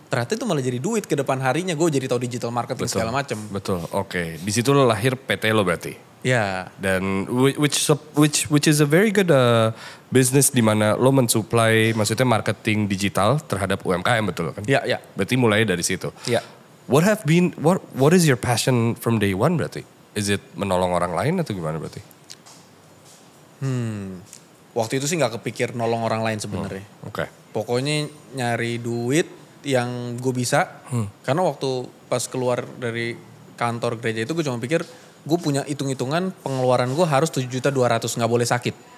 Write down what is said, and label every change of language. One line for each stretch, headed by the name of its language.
Indonesian: Ternyata itu malah jadi duit ke depan harinya. Gue jadi tahu digital marketing segala macam. Betul, oke. Di situ lo lahir PT lo berarti? Ya. Dan
English: which is a very good business
Indonesian: di mana lo mensupply maksudnya marketing digital terhadap UMKM betul kan? Iya. Berarti mulai dari situ. Iya.
English: What is your passion from day one berarti? Is it
Indonesian: menolong orang lain atau gimana berarti? Waktu itu sih nggak kepikir nolong orang lain sebenarnya. Oke. Pokoknya nyari duit yang gue bisa. Karena waktu pas keluar dari kantor gereja itu gue cuma pikir gue punya hitung-hitungan pengeluaran gue harus 7.200.000 nggak boleh sakit.